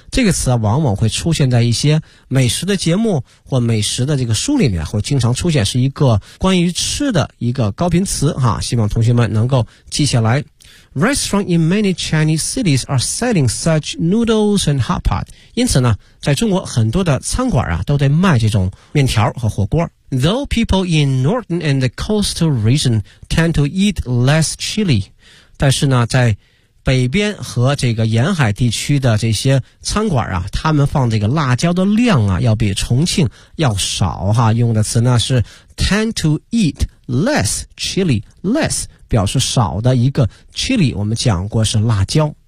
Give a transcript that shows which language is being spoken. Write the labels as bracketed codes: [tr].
[zh] 这个词往往会出现在一些美食的节目或美食的这个书里面，会经常出现，是一个关于吃的一个高频词哈，希望同学们能够记下来。 [en] Restaurants in many Chinese cities are selling such noodles and hot pot. [zh] 因此呢，在中国很多的餐馆啊，都在卖这种面条和火锅。 [en] Though people in northern and the coastal region tend to eat less chili. [zh] 但是呢，在北边和这个沿海地区的这些餐馆啊，他们放这个辣椒的量啊，要比重庆要少哈。用的词呢是 [en] tend to eat less chili, less. [zh] 表示少的一个 chili, 我们讲过是辣椒。